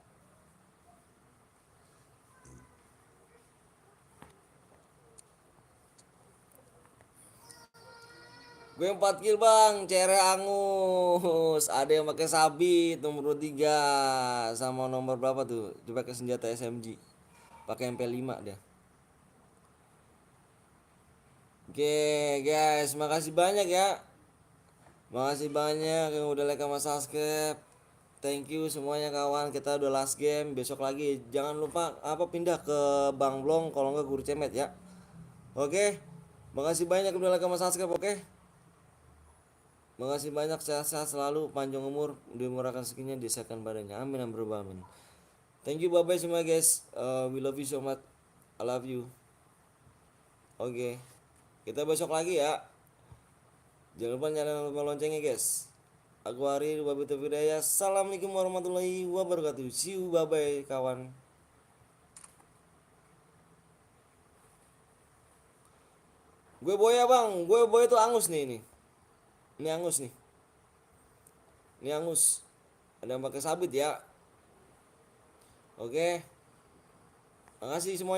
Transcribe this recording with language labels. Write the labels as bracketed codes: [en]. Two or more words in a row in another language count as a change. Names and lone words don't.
[id] Gue 4 kill bang, cere angus. Ada yang pakai sabit nomor 3 sama nomor berapa tuh? Dia pakai senjata SMG. Pakai MP5 dia. Oke, guys, makasih banyak ya. Makasih banyak yang udah like sama subscribe. [en] Thank you [id] semuanya kawan. Kita udah [en] last game. [id] Besok lagi. Jangan lupa pindah ke Bang Blong kalau nggak Guru Cemet ya. Oke. Makasih banyak udah like sama subscribe, oke? Makasih banyak, sehat-sehat selalu, panjang umur, dimurahkan rezekinya, disahkan badannya. Amin amin amin. [en] Thank you, bye bye semua guys. We love you so much. I love you. [id] Oke. Kita besok lagi ya. Jangan lupa nyalain loncengnya guys. Aku Ari Wabi Taufiq. [ar] السلام عليكم ورحمة الله وبركاته. [en] See you, bye bye kawan. [id] Gue boya bang, gue boya tuh angus nih ini. Ini angus nih. Ini angus. Ada yang pakai sabit ya. Oke. Makasih semuanya.